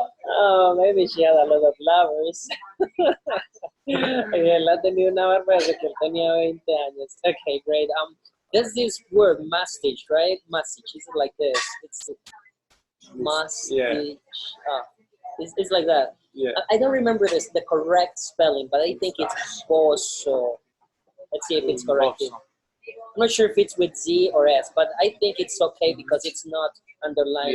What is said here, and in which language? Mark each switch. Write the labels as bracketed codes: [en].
[en] Oh, maybe she had a lot of lovers. [es] Él ha tenido una barba desde que él tenía 20 años. [en] Okay, great. There's this word, mustache, right? Mustache, is it like this? It's mustache. Yeah. It's like that. Yeah. I don't remember the correct spelling, but I think it's Curso. Let's see if it's correct. I'm not sure if it's with Z or S, but I think it's okay because it's not underlined.